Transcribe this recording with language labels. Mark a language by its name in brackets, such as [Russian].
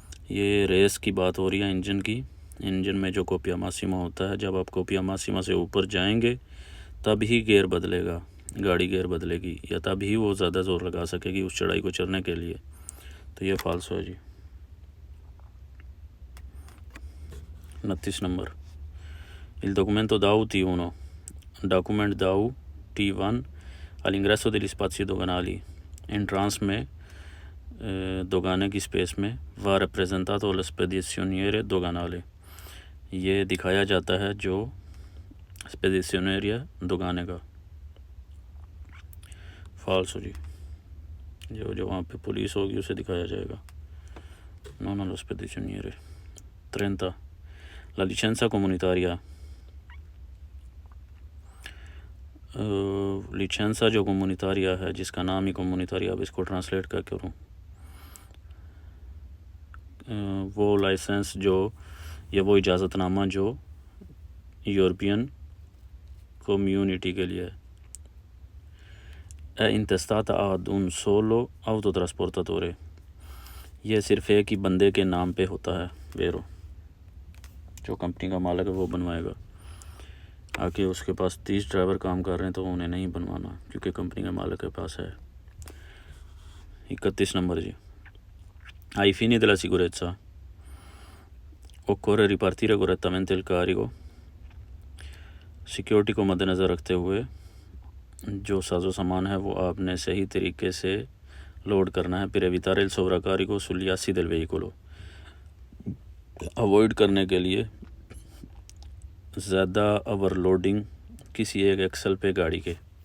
[Hindi] ये रेस की बात हो रही है इंजन की। इंजन में जो कोपिया मासीमा होता है, जब आप कोपिया मासीमा से ऊपर जाएंगे तब ही गियर बदलेगा, गाड़ी गियर बदलेगी, या तब ही वो ज़्यादा ज़ोर लगा सकेगी उस चढ़ाई को चढ़ने के लिए। तो ये फाल्सो है जी। [Italian] 29 नंबर, il documento DAU T1, डॉक्यूमेंट DAU T1 all'ingresso degli spazi doganali, [Hindi] entrance में दोगाने की स्पेस में, [Italian] va rappresentato allo spedizioniere doganale, [Hindi] ये दिखाया जाता है जो स्पेडिशनरी है दुकाने का। फॉल्स हो जी, जो वहाँ पे पुलिस होगी उसे दिखाया जाएगा। [Italian] non allo spedizioniere। 30 la licenza comunitaria। [Hindi] लिसेंसा जो कम्युनिटारिया है, जिसका नाम ही कम्युनिटारिया, अब इसको ट्रांसलेट क्या करूँ। वो लाइसेंस जो या वो इजाज़तनामा जो यूरोपियन कम्युनिटी के लिए है। [Italian] इंतस्ताता ad un solo autotrasportatore, [Hindi] ये सिर्फ एक ही बंदे के नाम पे होता है। वेरो जो कंपनी का मालिक है वो बनवाएगा। आके उसके पास 30 ड्राइवर काम कर रहे हैं तो उन्हें नहीं बनवाना, क्योंकि कंपनी का मालिक के पास है। 31 नंबर जी। [Italian] Ai fini della sicurezza occorre ripartire correttamente il carico। [Hindi] Security को मद्देनज़र रखते हुए जो साजो सामान है वो आपने सही तरीके से लोड करना है। [Italian] per evitare il sovraccarico sugli assi del veicolo, [Hindi] avoid करने के लिए ज़्यादा ओवरलोडिंग किसी एक एक्सल पे गाड़ी के।